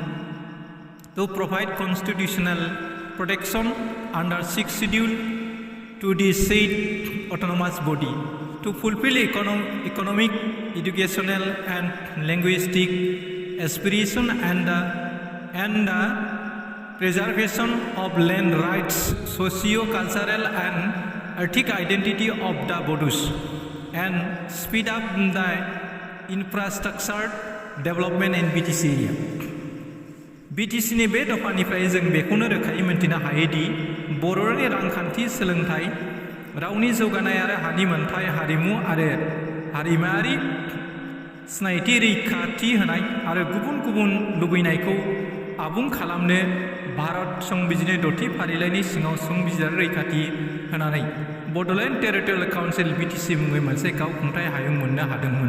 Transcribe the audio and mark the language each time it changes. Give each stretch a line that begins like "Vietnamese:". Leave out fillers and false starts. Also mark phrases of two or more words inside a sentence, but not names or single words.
English: to provide constitutional protection under 6th schedule to the said autonomous body, to fulfill economic, educational and linguistic aspiration and the preservation of land rights, socio-cultural and ethnic identity of the Bodos, and speed up the infrastructure development in BTC area.
Bodo: BTCनि बे दफानिफ्राय जों बेखौनो रोखायै मोन्थिनो हायोदि बर'नि रांखान्थि, सोलोंथाइ, रावनि जौगानाय आरो हानि मोनथाय, हारिमु आरो हारिमायारि सिनायथि रैखाथि होनाय आरो गुबुन गुबुन लुबैनायखौ आबुं खालामनो भारत संबिजिरनि 6थि फारिलाइनि सिङाव संबिजिरारि रैखाथि होनानै बड'लेण्ड टेरिटरियेल काउन्सिल BTC मुङै मोनसे गावखुंथाय हायुं मोननो हादोंमोन।